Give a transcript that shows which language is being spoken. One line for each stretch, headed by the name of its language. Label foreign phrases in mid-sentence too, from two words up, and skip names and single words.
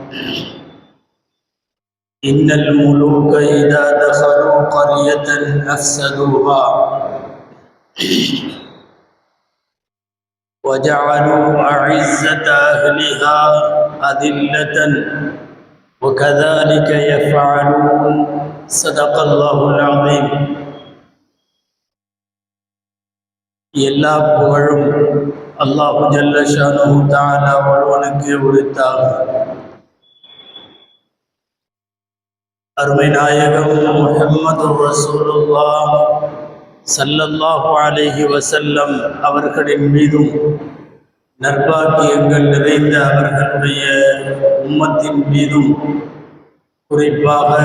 Arabic: إن الملوك إذا دخلوا قرية أفسدوها وجعلوا أعزة أهلها أذلة وكذلك يفعلون. صدق الله العظيم.
Tamil: எல்லா புகழும்
Arabic: الله جل شأنه تعالى
Tamil: ஒருவனுக்கே உரித்தாகும். அருமை நாயகம் முஹம்மது
Arabic: رسول الله صلى الله عليه وسلم
Tamil: அவர்களின் மீதும் நற்பாக்கியங்கள் நிறைந்த அவர்களுடைய உம்மத்தின் மீதும் குறிப்பாக